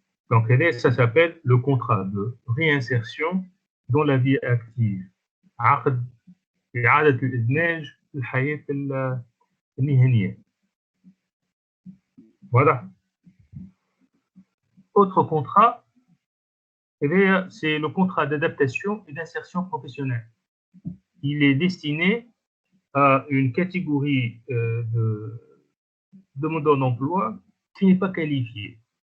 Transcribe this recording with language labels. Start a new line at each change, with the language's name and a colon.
French: Donc ça s'appelle le contrat de réinsertion dans la vie active.
Arabic: عقد إعادة الإدماج في الحياة المهنية.
French: Voilà. Autre contrat, c'est le contrat d'adaptation et d'insertion professionnelle. Il est destiné à une catégorie de demandeurs d'emploi qui n'est pas qualifiée.